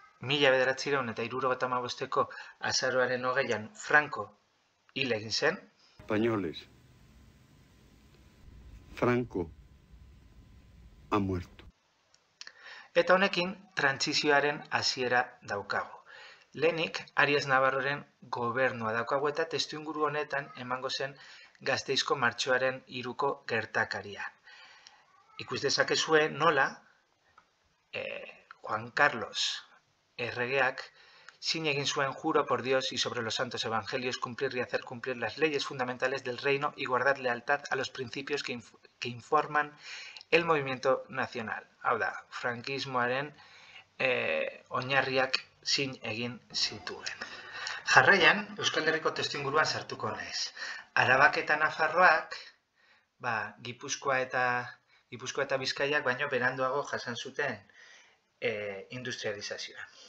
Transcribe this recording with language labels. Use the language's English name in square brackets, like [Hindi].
[Basque] 1975ko azaroaren 20an Franco hil egin zen. [Spanish] Españoles, Franco ha muerto. [Basque] Eta honekin trantsizioaren hasiera daukagu. Lehenik Arias Navarroren gobernua daukagu eta testuinguru honetan emango zen Gasteizko martxoaren 3ko gertakaria. Ikus dezakezue nola Juan Carlos erregeak sin egin zuen [Spanish] juro por Dios y sobre los santos evangelios cumplir y hacer cumplir las leyes fundamentales del reino y guardar lealtad a los principios que informan el movimiento nacional. [Basque] Hau da, frankismoaren oinarriak sin egin zituen. Jarraian, Euskal Herriko testuinguruan sartuko naiz. Arabak eta Nafarroak, Gipuzkoa eta Bizkaiak baino beranduago jasan zuten industrializazioa.